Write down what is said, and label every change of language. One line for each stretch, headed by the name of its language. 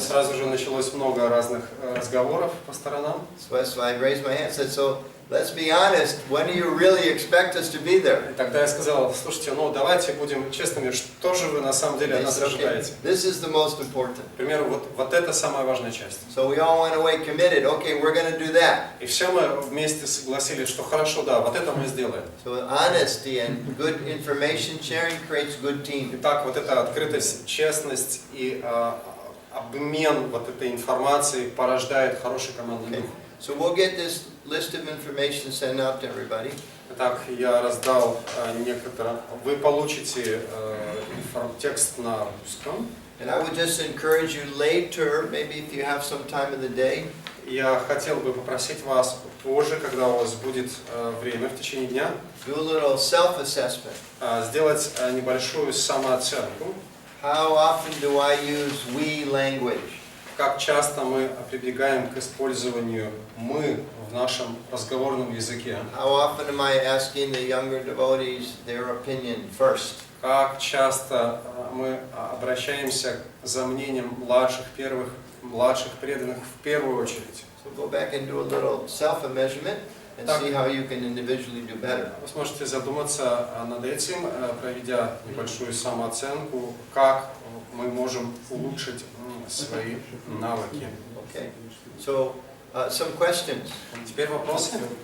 Russian: Сразу же началось много разных разговоров по сторонам.
English: So I raised my hand and said, so let's be honest, when do you really expect us to be there?
Russian: И тогда я сказал, слушайте, давайте будем честными, что же вы на самом деле от нас ожидаете?
English: This is the most important.
Russian: К примеру, вот это самая важная часть.
English: So we all went away committed, okay, we're going to do that.
Russian: И все мы вместе согласились, что хорошо, да, вот это мы сделаем.
English: So honesty and good information sharing creates good team.
Russian: Итак, вот эта открытость, честность и обмен вот этой информацией порождает хороший командный дух.
English: So we'll get this list of information sent out to everybody.
Russian: Итак, я раздал некоторые. Вы получите текст на русском.
English: And I would just encourage you later, maybe if you have some time in the day.
Russian: Я хотел бы попросить вас позже, когда у вас будет время в течение дня,
English: Do a little self-assessment.
Russian: Сделать небольшую самооценку.
English: How often do I use we language?
Russian: Как часто мы прибегаем к использованию «мы» в нашем разговорном языке?
English: How often am I asking the younger devotees their opinion first?
Russian: Как часто мы обращаемся за мнением младших преданных в первую очередь?
English: So go back and do a little self-measurement and see how you can individually do better.
Russian: Вы сможете задуматься над этим, проведя небольшую самооценку, как мы можем улучшить свои навыки.
English: Okay. So, some questions.
Russian: Теперь вопросы?